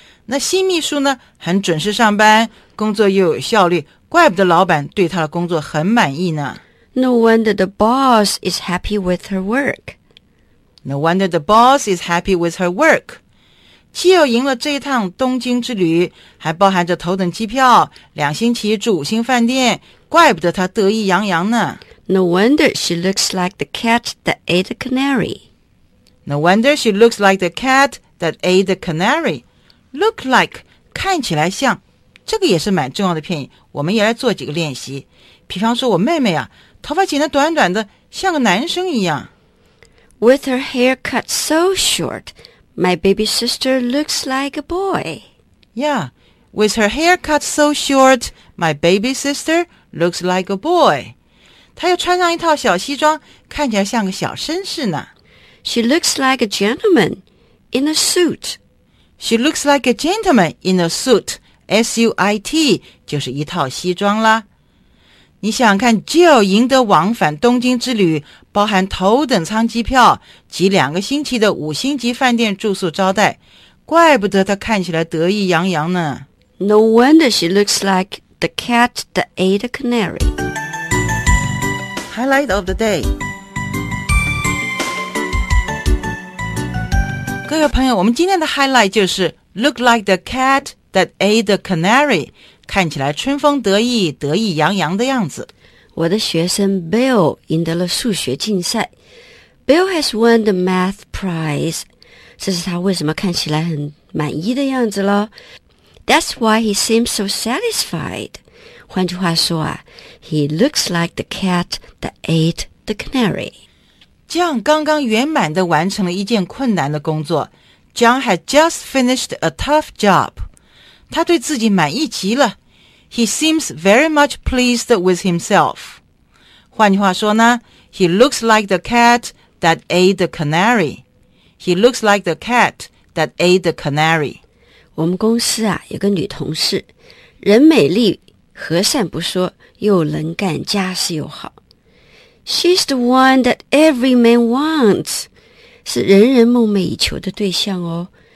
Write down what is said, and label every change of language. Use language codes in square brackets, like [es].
[zh] 那新秘书呢很准时上班，工作又有效率，怪不得老板对他的工作很满意呢。 [en] No wonder the boss is happy with her work. No wonder the boss is happy with her work. [zh] 妻友赢了这一趟东京之旅，还包含着头等机票，两星期住五星饭店，怪不得他得意洋洋呢。 [en] No wonder she looks like the cat that ate the canary. No wonder she looks like the cat that ate the canary. [zh] Look like, 看起来像，这个也是蛮重要的片语，我们也来做几个练习。比方说我妹妹啊，头发剪得短短的，像个男生一样。 [en] With her hair cut so short, my baby sister looks like a boy. Yeah, with her hair cut so short, my baby sister looks like a boy. [zh] 她又穿上一套小西装，看起来像个小绅士呢。 [en] She looks like a gentleman in a suit. She looks like a gentleman in a suit. S-U-I-T [zh] 就是一套西装啦。你想看 Jill 赢得往返东京之旅，包含头等舱机票及两个星期的五星级饭店住宿招待，怪不得她看起来得意洋洋呢。 [en] No wonder she looks like the cat that ate the canary. Highlight of the day. [zh] 各位朋友，我们今天的 highlight 就是 [en] look like the cat that ate the canary, [zh] 看起来春风得意，得意洋洋的样子。我的学生 Bill 赢得了数学竞赛。 [en] Bill has won the math prize. [zh] 这是他为什么看起来很满意的样子咯。 [en] That's why he seems so satisfied. [zh] 换句话说啊 [en] ,he looks like the cat that ate the canary. [zh] John 刚刚圆满地完成了一件困难的工作。 [en] John had just finished a tough job. [zh] 他对自己满意极了。 [en] He seems very much pleased with himself. [zh] 换句话说呢 [en] ,he looks like the cat that ate the canary. He looks like the cat that ate the canary. [zh] 我们公司啊有个女同事人美丽和善不说又能干家事又好。 [en] She's the one that every man wants. [zh] 是人人梦寐以求的对象哦。